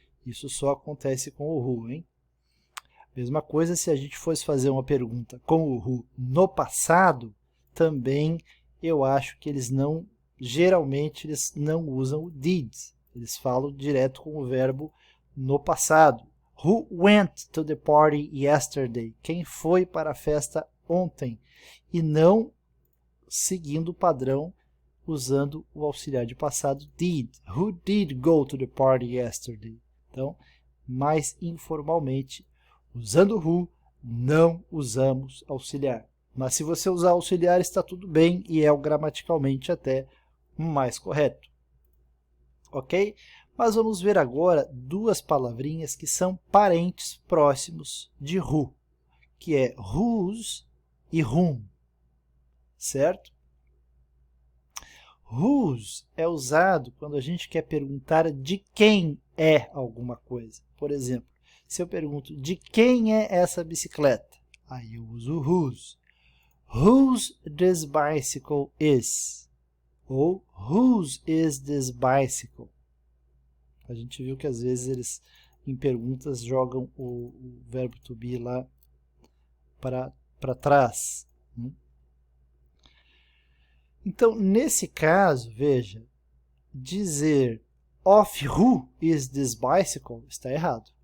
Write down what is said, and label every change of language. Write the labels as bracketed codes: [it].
[pt] Isso só acontece com o who, hein? Mesma coisa se a gente fosse fazer uma pergunta com o who no passado, também eu acho que eles não, geralmente eles não usam o did. Eles falam direto com o verbo no passado. [en] Who went to the party yesterday? [pt] Quem foi para a festa ontem? E não seguindo o padrão usando o auxiliar de passado did. [en] Who did go to the party yesterday? [pt] Então, mais informalmente, usando who, não usamos auxiliar. Mas se você usar auxiliar, está tudo bem e é o gramaticalmente até mais correto. Ok? Mas vamos ver agora duas palavrinhas que são parentes próximos de who, que é whose e whom, certo? Whose é usado quando a gente quer perguntar de quem é alguma coisa. Por exemplo, se eu pergunto de quem é essa bicicleta, aí eu uso whose. [en] Whose this bicycle is? Ou whose is this bicycle? [pt] A gente viu que às vezes eles, em perguntas, jogam o verbo to be lá para trás. Então, nesse caso, veja, dizer [en] of who is this bicycle [pt] está errado.